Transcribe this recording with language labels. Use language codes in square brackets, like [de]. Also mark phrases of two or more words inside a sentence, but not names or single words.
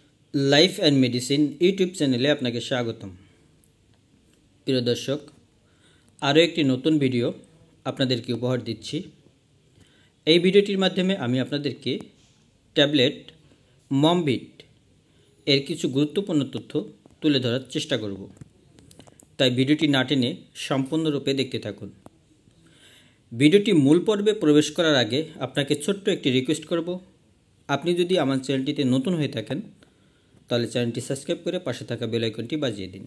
[bn] লাইফ এন্ড মেডিসিন ইউটিউব চ্যানেলে আপনাকে স্বাগতম। প্রিয় দর্শক, আরো একটি নতুন ভিডিও আপনাদেরকে উপহার দিচ্ছি। এই ভিডিওটির মাধ্যমে আমি আপনাদেরকে ট্যাবলেট মমভিট এর কিছু গুরুত্বপূর্ণ তথ্য তুলে ধরার চেষ্টা করব, তাই ভিডিওটি না টেনে সম্পূর্ণরূপে দেখতে থাকুন। ভিডিওটি মূল পর্বে প্রবেশ করার আগে আপনাকে ছোট্ট একটি রিকোয়েস্ট করব, আপনি যদি আমার চ্যানেলটিতে নতুন হয়ে থাকেন তাহলে চ্যানেলটি সাবস্ক্রাইব করে পাশে থাকা বেল আইকনটি বাজিয়ে দিন।